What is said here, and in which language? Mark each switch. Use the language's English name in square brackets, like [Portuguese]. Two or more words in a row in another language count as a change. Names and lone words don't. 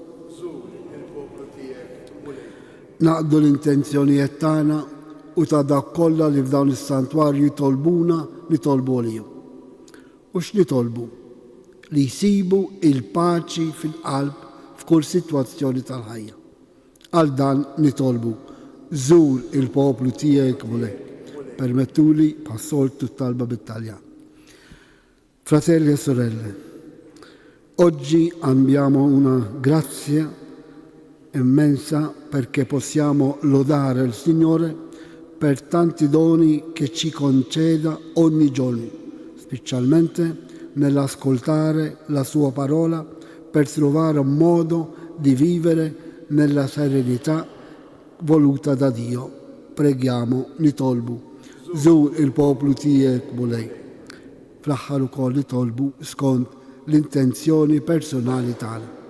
[Maltese] Naqdu l-intenzjonijiet tagħna u ta' dak kollha li f'dawn is-santwarju jitolbuna nitolbu għalihom. U x'nitolbu? Li jsibu il-paċi fil-qalb f'kull sitwazzjoni tal-ħajja. Għal dan nitolbu: Żur il-poplu tiegħek mulej. Permettuli passoltu talba bit-Taljan. [Italian] Fratelli e sorelle, oggi abbiamo una grazia immensa perché possiamo lodare il Signore per tanti doni che ci conceda ogni giorno, specialmente nell'ascoltare la sua parola per trovare un modo di vivere nella serenità voluta da Dio. Preghiamo, [Maltese] nitolbu: Żur il-poplu tiegħek mulej. Fl-aħħar ukoll nitolbu skont l-intenzjoni personali tagħna.